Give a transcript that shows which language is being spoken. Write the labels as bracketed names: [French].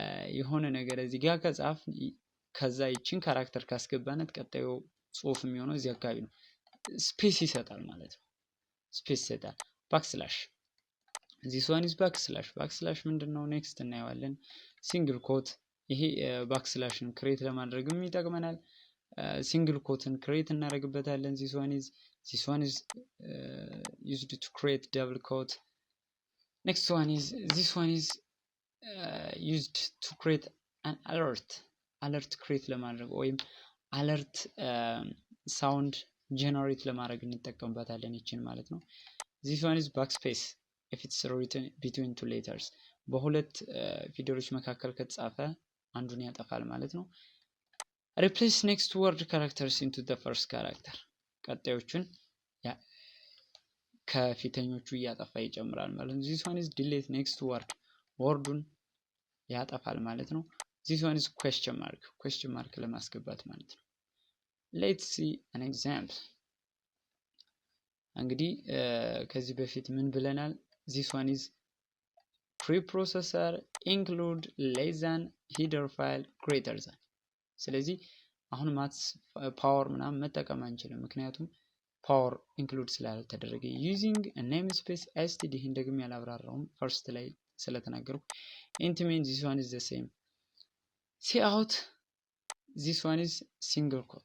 [Amharic] የሆነ ነገር እዚህ ጋር ከጻፍ ከዛ ይችን ካራክተር ካስገባነት ቀጣዩ ጽሁፍ የሚሆነው እዚህ አካባቢ ነው። ስፔስ ይሰጣል ማለት ነው። ስፔስ ይሰጣል። ባክስላሽ [English] this one is [Amharic] ባክስላሽ ምንድነው? ኔክስት እናየዋለን። ሲንግል ኮት ይሄ ባክስላሽን ክሬት ለማድረግም ይጠቅመናል። ሲንግል ኮትን ክሬት እናደርግበታለን። [English] this one is used to create double quote. next one is this one is used to create an alert [Amharic] ክሬት ለማድረግ ወይም አለርት ሳውንድ ጀነሬት ለማድረግ እንጠቀምበታለን ይችን ማለት ነው። [English] this one is backspace if it's written between two letters [Amharic] በሁለት ፊደሎች መካከል ከተጻፈ አንዱን ያጠፋል ማለት ነው። [English] replace next word characters into the first character [Amharic] ቀጣዮቹን ከፊተኞቹ እያጠፋ ይጨምራል ማለት ነው። [English] this one is delete next word [Amharic] ወርዱን ያጠፋል ማለት ነው። [English] this one is question mark [Amharic] ለማስገባት ማለት ነው። [English] let's see an example [Amharic] እንግዲህ ከዚህ በፊት ምን ብለናል? [English] this one is preprocessor include less than header file greater than [Amharic] ስለዚህ አሁን ማትስ ፓወር ምናምን መጠቀም አንችልም፣ ምክንያቱም ፓወር ኢንክሉድ ስላልተደረገ [English] using a namespace std [Amharic] ይሄን ደግሞ ያላብራራውም ፈርስት ላይ ስለተናገርኩ [English] int main this one is the same cout this one is single